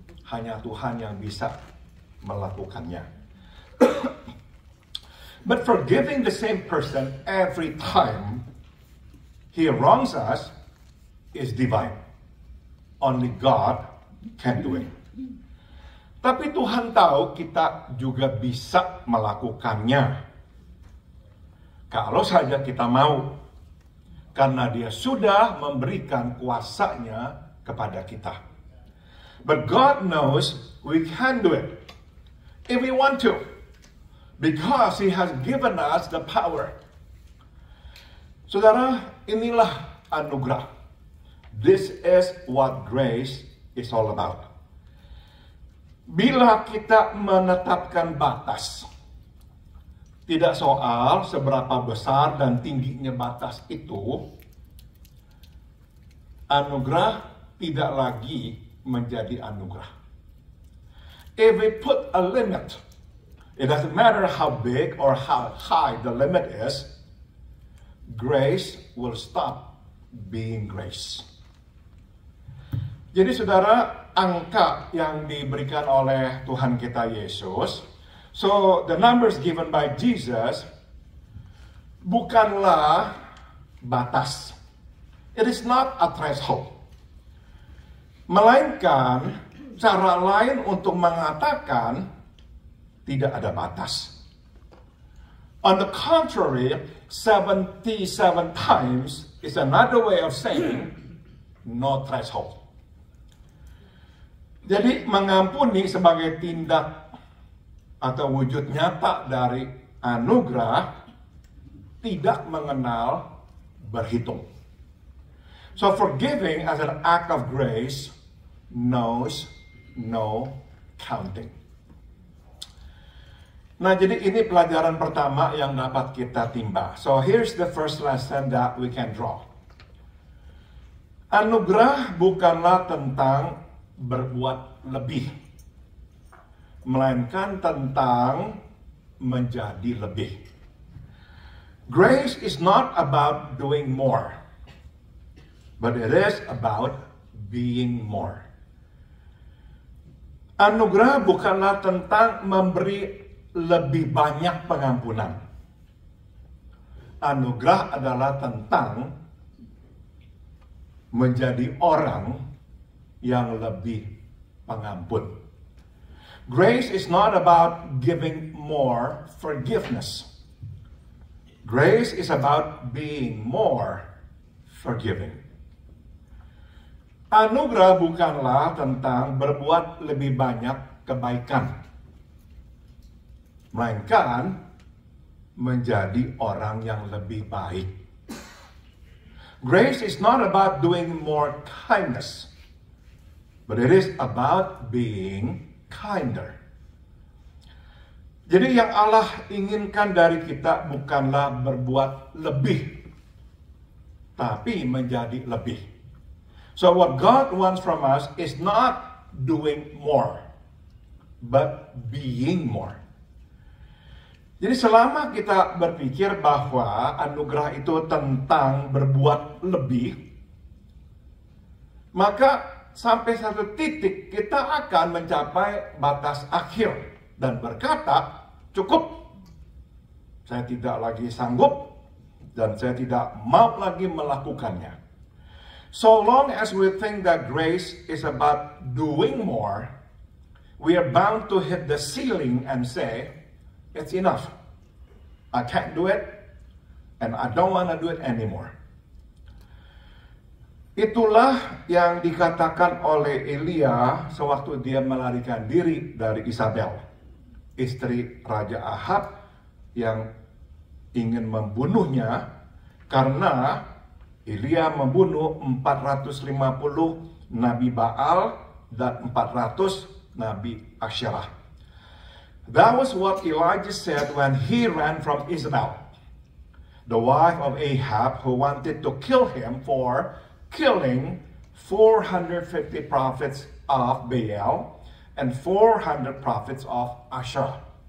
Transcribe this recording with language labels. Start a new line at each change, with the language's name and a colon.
Indonesian: Hanya Tuhan yang bisa melakukannya.
English: But forgiving the same person every time he wrongs us is divine. Only God can do it.
Indonesian: Tapi Tuhan tahu kita juga bisa melakukannya. Kalau saja kita mau. Karena dia sudah memberikan kuasanya kepada kita.
English: But God knows we can do it. If we want to. Because He has given us the power.
Indonesian: Saudara, inilah anugerah.
English: This is what grace is all about.
Indonesian: Bila kita menetapkan batas, tidak soal seberapa besar dan tingginya batas itu, anugerah tidak lagi menjadi anugerah.
English: If we put a limit, it doesn't matter how big or how high the limit is, grace will stop being grace.
Indonesian: Jadi saudara, angka yang diberikan oleh Tuhan kita Yesus
English: So the numbers given by Jesus
Indonesian: bukanlah batas.
English: It is not a threshold.
Indonesian: Melainkan cara lain untuk mengatakan tidak ada batas.
English: On the contrary, 77 times is another way of saying no threshold.
Indonesian: Jadi mengampuni sebagai tindak atau wujud nyata dari anugerah tidak mengenal berhitung.
English: So forgiving as an act of grace knows no counting.
Indonesian: Nah, jadi ini pelajaran pertama yang dapat kita timba.
English: So here's the first lesson that we can draw.
Indonesian: Anugerah bukanlah tentang berbuat lebih, melainkan tentang menjadi lebih.
English: Grace is not about doing more, but it is about being more.
Indonesian: Anugerah bukanlah tentang memberi lebih banyak pengampunan. Anugerah adalah tentang menjadi orang yang lebih pengampun.
English: Grace is not about giving more forgiveness. Grace is about being more forgiving.
Indonesian: Anugerah bukanlah tentang berbuat lebih banyak kebaikan, melainkan menjadi orang yang lebih baik.
English: Grace is not about doing more kindness, but it is about being kinder.
Indonesian: Jadi yang Allah inginkan dari kita bukanlah berbuat lebih, tapi menjadi lebih.
English: So what God wants from us is not doing more, but being more.
Indonesian: Jadi selama kita berpikir bahwa anugerah itu tentang berbuat lebih, maka sampai satu titik kita akan mencapai batas akhir dan berkata, cukup, saya tidak lagi sanggup dan saya tidak mau lagi melakukannya.
English: So long as we think that grace is about doing more, we are bound to hit the ceiling and say, it's enough. I can't do it, and I don't want to do it anymore.
Indonesian: Itulah yang dikatakan oleh Elia sewaktu dia melarikan diri dari Isabel, istri Raja Ahab yang ingin membunuhnya karena Elia membunuh 450 Nabi Baal dan 400 Nabi Asyerah.
English: That was what Elijah said when he ran from Isabel, the wife of Ahab, who wanted to kill him for killing 450 prophets of Baal and 400 prophets of Asherah.